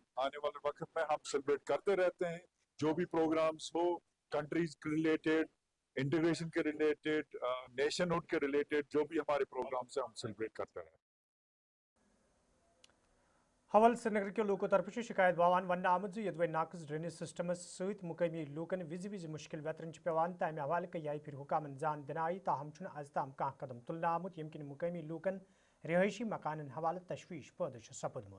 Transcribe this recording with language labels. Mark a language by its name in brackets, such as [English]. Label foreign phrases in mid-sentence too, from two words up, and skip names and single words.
[Hindi] आने वाले वक्त में हम सेलिब्रेट करते रहते हैं जो भी प्रोग्राम्स हो, कंट्रीज के रिलेटेड, इंटीग्रेशन के रिलेटेड, नेशनहुड के रिलेटेड, जो भी हमारे प्रोग्राम्स हैं हम सेलिब्रेट करते हैं. [Kashmiri] हवल श्रीनगर के लोगों तरफ शिकायत बावान वन आमद यदि नाकस ड्रेनेज सिस्टमस सत मुकामी लूकन विज विज मुश्किल वेतरन पेवान तमें हवाले कई फिर हुकामन जान दिनाई ताहम आज ताम कह कदम तुलना आमुत यम मुकामी लूकन रिहायशी मकान हवाले तशवीश पैदा सपदमुत.